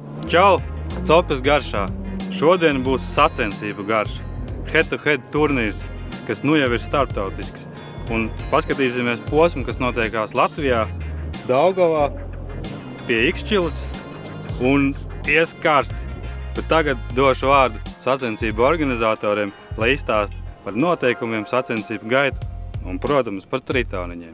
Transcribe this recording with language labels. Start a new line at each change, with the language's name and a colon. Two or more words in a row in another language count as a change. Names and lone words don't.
Latvian: Čau! Copes garšā! Šodien būs sacensību garša. Head-to-head turnīrs, kas nu jau ir starptautisks. Un paskatīsimies posmu, kas notiekās Latvijā, Daugavā, pie Ikšķilas un ies karsti. Bet tagad došu vārdu sacensību organizatoriem, lai izstāst par noteikumiem, sacensību gaitu un, protams, par tritauniņiem.